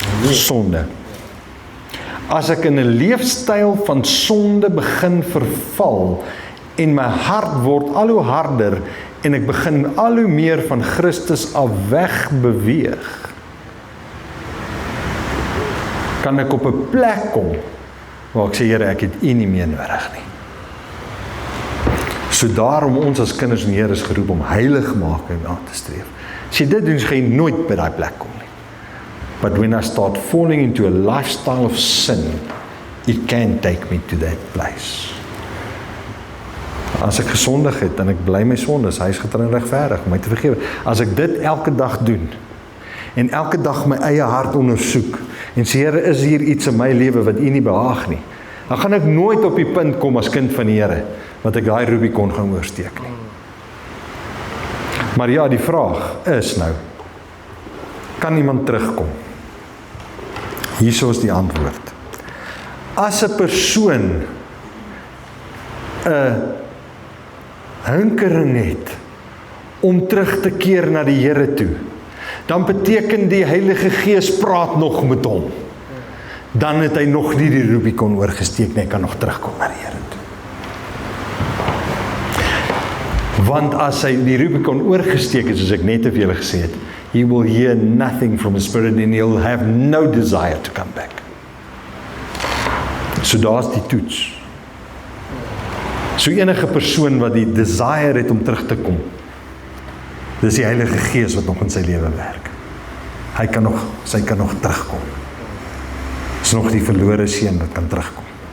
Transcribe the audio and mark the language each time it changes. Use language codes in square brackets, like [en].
[af] Sonde. As ek in 'n leefstyl van sonde begin verval en my hart word al hoe harder en ek begin al hoe meer van Christus af weg beweeg, kan ek op 'n plek kom waar ek sê, Here, ek het U nie meer nodig nie. So daarom ons as kinders van die Here is geroep om heiligmaking na te streef. As jy dit doen, gaan jy nooit by daai plek kom nie. [en] But when I start falling into a lifestyle of sin, it can take me to that place. [af] As ek gesondig het en ek bly my sondes, hy is getrou en regverdig om my te vergewe. As ek dit elke dag doen en elke dag my eie hart ondersoek en sê, Here, is hier iets in my lewe wat U nie behaag nie, dan gaan ek nooit op die punt kom as kind van die Here wat ek daai Rubicon gaan oorsteek nie. Maar ja, die vraag is nou, kan iemand terugkom? Hierso is die antwoord. As 'n persoon 'n hinkering het om terug te keer na die Here toe, dan beteken die Heilige Gees praat nog met hom. Dan het hy nog nie die Rubicon oorgesteek nie, hy kan nog terugkom na die Here toe. Want as hy die Rubicon oorgesteek het, soos ek net vir julle gesê het, [en] he will hear nothing from his spirit and he'll have no desire to come back. [af] So daar's die toets. So enige persoon wat die desire het om terug te kom, dis die Heilige Gees wat nog in sy lewe werk. Sy kan nog terugkom. Dis nog die verlore seun wat kan terugkom.